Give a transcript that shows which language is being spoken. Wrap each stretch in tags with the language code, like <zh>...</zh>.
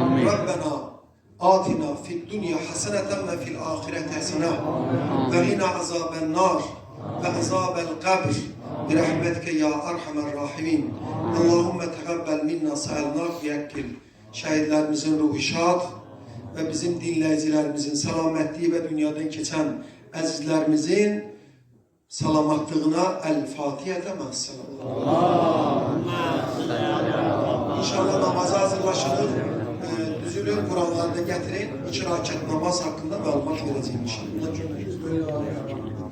<ar>ربنا آتنا في الدنيا حسنة وفي الآخرة حسنة وقنا عذاب النار وعذاب القبر برحمتك يا أرحم الراحمين اللهم تقبل منا سألناك ويكل</ar> <az>şəhidlərimizin ruhu şad və bizim dinləyicilərimizin salametliyi və dünyadan keçən əzizlərimizin salamatlığına El-Fatihə məsələn. İnşallah namaza hazırlaşılır. Düzülün, Qur'anlarda gətirin. 2 rakət namaz haqqında məlumat verəcəyim inşallah.</az>